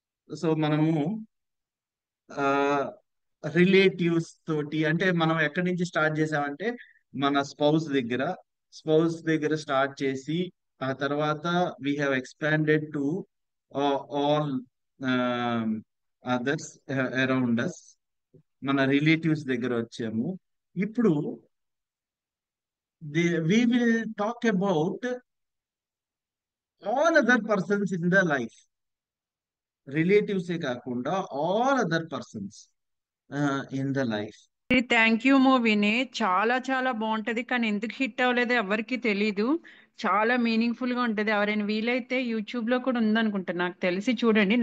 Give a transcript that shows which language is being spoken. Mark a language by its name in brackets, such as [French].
[Telugu] So మనము relatives తోటి, అంటే మనం ఎక్కడి నుంచి స్టార్ట్ చేసామంటే మన స్పౌస్ దగ్గర స్టార్ట్ చేసి, ఆ తర్వాత [English] We have expanded to all others around us. [Telugu] మన రిలేటివ్స్ దగ్గర వచ్చాము. ఇప్పుడు [English] we will talk about all other persons in the life. [Telugu] రిలేటివ్సే కాకుండా [English] All other persons in the life. [Telugu] Thank you మూవీని, చాలా చాలా బాగుంటది. కానీ ఎందుకు హిట్ అవ్వలేదో ఎవరికి తెలీదు. చాలా మీనింగ్ఫుల్ గా ఉంటది. ఎవరైనా వీలైతే యూట్యూబ్ లో కూడా ఉందనుకుంటా, నాకు తెలిసి చూడండి.